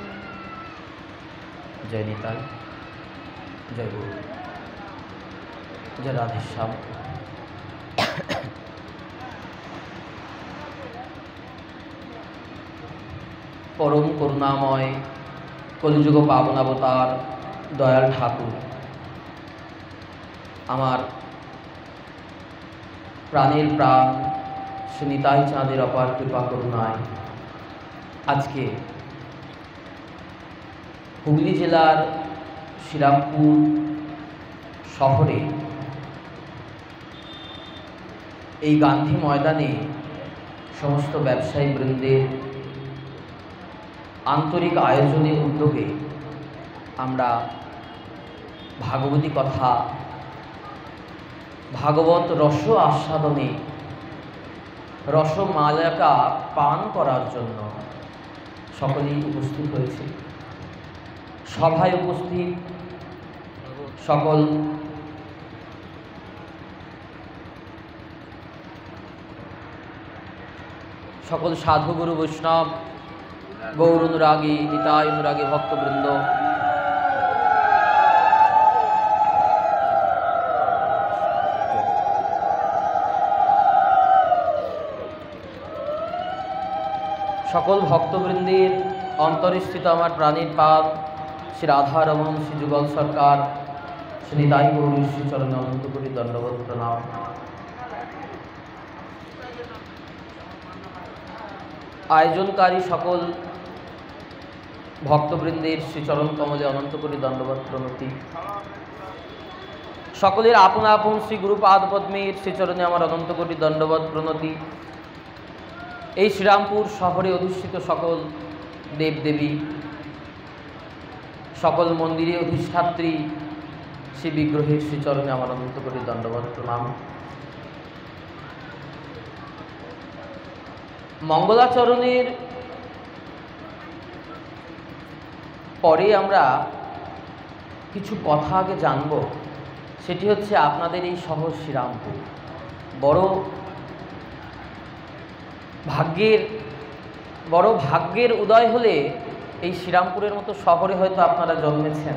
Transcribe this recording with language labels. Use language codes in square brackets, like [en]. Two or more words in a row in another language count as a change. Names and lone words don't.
[bn] জয় নিতাই, জয় গুরু, জয় রাধে শ্যাম। পরম করুণাময় কলিযুগ পাবন অবতার দয়াল ঠাকুর আমার প্রাণের প্রাণ শ্রী নিতাই চাঁদের অপার কৃপা করুণায় আজকে হুগলী জেলার শ্রীরামপুর শহরে এই গান্ধী ময়দানে সমস্ত ব্যবসায়ী বৃন্দের আন্তরিক আয়োজনে উদ্যোগে আমরা ভাগবতী কথা ভাগবত রস আস্বাদনে রসমালিকা পান করার জন্য সকলেই উপস্থিত হয়েছে। সভায় উপস্থিত সকল সাধু গুরু বৈষ্ণব গৌর অনুরাগী নিতাই অনুরাগী ভক্তবৃন্দ সকল ভক্তবৃন্দের অন্তরে স্থিত আমার প্রাণের পাদ শ্রী রাধারমণ শ্রী যুগল সরকার শ্রী নিতাই গৌর শ্রী চরণে অনন্ত কোটি দণ্ডবৎ প্রণাম। আয়োজনকারী সকল ভক্তবৃন্দের শ্রীচরণ কমলে অনন্ত কোটি দণ্ডবৎ প্রণতি। সকলের আপন আপন শ্রী গুরুপাদ পদ্মের শ্রীচরণে আমার অনন্ত কোটি দণ্ডবৎ প্রণতি। এই শ্রীরামপুর শহরে অধিষ্ঠিত সকল দেবদেবী সকল মন্দিরে অধিষ্ঠাত্রী শ্রী বিগ্রহের শ্রীচরণে আমার অনন্ত কোটি দণ্ডবত প্রণাম। মঙ্গলাচরণের পরে আমরা কিছু কথা আগে জানব, সেটি হচ্ছে আপনাদের এই শহর শ্রীরামপুর বড় ভাগ্যের উদয় হলে এই শ্রীরামপুরের মতো শহরে হয়তো আপনারা জন্মেছেন।